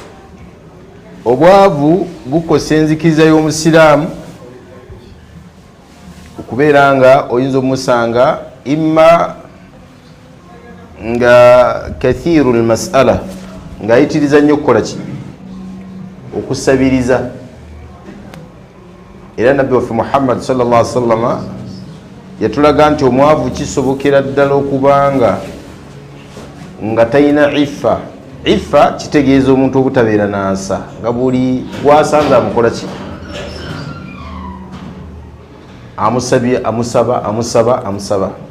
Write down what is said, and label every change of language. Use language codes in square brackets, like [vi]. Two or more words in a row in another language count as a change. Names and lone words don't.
[lg] Obwavu bukosa enzikiriza y'omusiraamu okubeera nga oyinza omusanga imma nga [ar] كثير المسألة, [lg] ng'ayitiriza nnyo okukola ki? Okusabiriza. Era nabbi waffe Muhammad [ar] صلى الله عليه وسلم [lg] yatulaga nti omwavu kisobokera ddala okubanga nga talina iffa. Iffa kitegeeza omuntu obutabeera nansa, nga buli gwasanze amukola ki? Amusaba.